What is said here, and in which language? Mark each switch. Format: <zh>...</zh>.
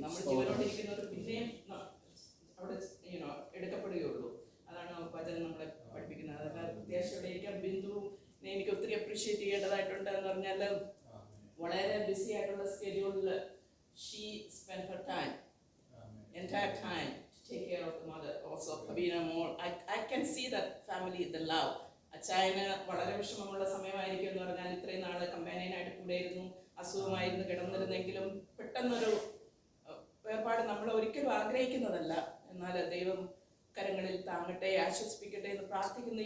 <ml>നമ്മൾ ജീവനോടിരിക്കുന്നവർ പിന്നെയും അവിടെ എടുക്കപ്പെടുകയുള്ളൂ. അതാണ് വചനം നമ്മളെ പഠിപ്പിക്കുന്നത്. അതല്ലാതെ പ്രത്യാശയോടെ ഇരിക്കാൻ ബിന്ദുവും എനിക്ക് ഒത്തിരി അപ്രീഷിയേറ്റ് ചെയ്യേണ്ടതായിട്ടുണ്ട്. എന്ന് പറഞ്ഞാൽ വളരെ ബിസി ആയിട്ടുള്ള സ്കെഡ്യൂളിൽ</ml> <en>She spend her time, entire time to take care of the mother. Also Pavina more, I can see that family, the love.</en> <ml>അച്ചായന് വളരെ വിഷമമുള്ള സമയമായിരിക്കും എന്ന് പറഞ്ഞാൽ ഇത്രയും നാള് കമ്പാനിയനായിട്ട് കൂടെയിരുന്നു, അസുഖമായിരുന്നു കിടന്നിരുന്നെങ്കിലും പെട്ടെന്നൊരു വേർപാട് നമ്മൾ ഒരിക്കലും ആഗ്രഹിക്കുന്നതല്ല. എന്നാൽ ദൈവം കരങ്ങളിൽ താങ്ങട്ടെ, ആശ്വസിപ്പിക്കട്ടെ എന്ന് പ്രാർത്ഥിക്കുന്നു.</ml>